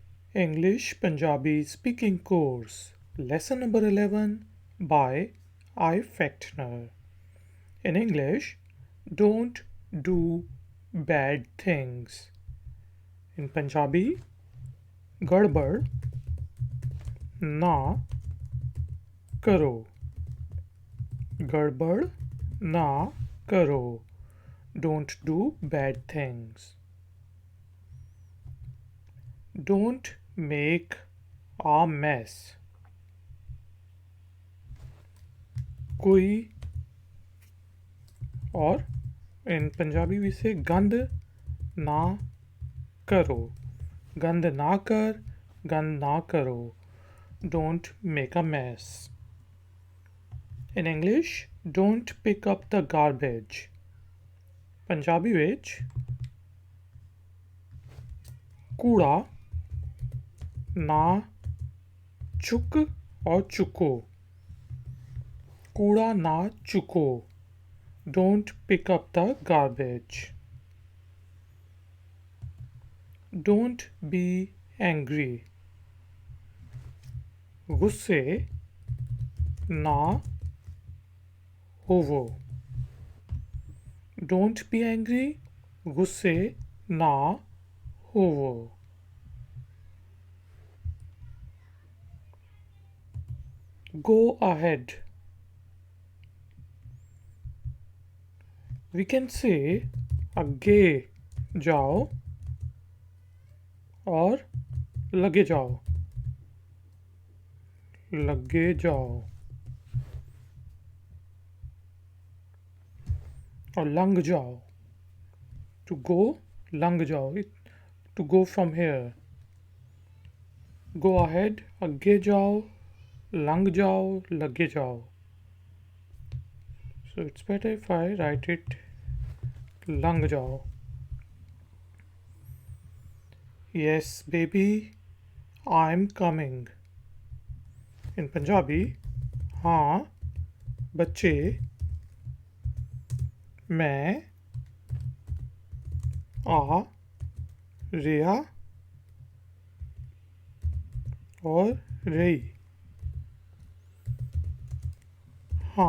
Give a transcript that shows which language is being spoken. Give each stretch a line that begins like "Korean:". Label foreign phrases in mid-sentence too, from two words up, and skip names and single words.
English: English Punjabi Speaking Course, Lesson number 11 by ifactner. In English, don't do bad things.
Punjabi: In Punjabi, ਗੜਬੜ ਨਾ ਕਰੋ. ਗੜਬੜ ਨਾ ਕਰੋ.
English: Don't do bad things. Don't make a mess.
Hindi: कोई और
English: in Punjabi we say
Punjabi: ਗੰਦ ਨਾ ਕਰੋ. ਗੰਦ ਨਾ ਕਰ, ਗੰਦ ਨਾ ਕਰੋ.
English: Don't make a mess. In English, don't pick up the garbage.
Punjabi: Punjabi ਵਿੱਚ ਕੂੜਾ ਨਾ ਚੁੱਕ ਔਰ ਚੁੱਕੋ. ਕੂੜਾ ਨਾ ਚੁੱਕੋ.
English: Don't pick up the garbage. Don't be angry.
Punjabi: ਗੁੱਸੇ ਨਾ ਹੋਵੋ.
English: Don't be angry.
Punjabi: ਗੁੱਸੇ ਨਾ ਹੋਵੋ.
English: Go ahead. We can say
Punjabi: ਅੱਗੇ ਜਾਓ ਔਰ ਲੱਗੇ ਜਾਓ. ਲੱਗੇ ਜਾਓ ਔਰ ਲੰਘ ਜਾਓ.
English: To go,
Punjabi: ਲੰਘ ਜਾਓ.
English: To go from here. Go ahead,
Punjabi: ਅੱਗੇ ਜਾਓ, ਲੰਘ ਜਾਓ, ਲੱਗੇ ਜਾਓ.
English: So it's better if I write it
Punjabi: ਲੰਘ ਜਾਓ.
English: Yes, baby, I'm coming. In Punjabi,
Punjabi: ਹਾਂ ਬੱਚੇ ਮੈਂ ਆ ਰਿਆ ਔਰ ਰਹੀ. हाँ.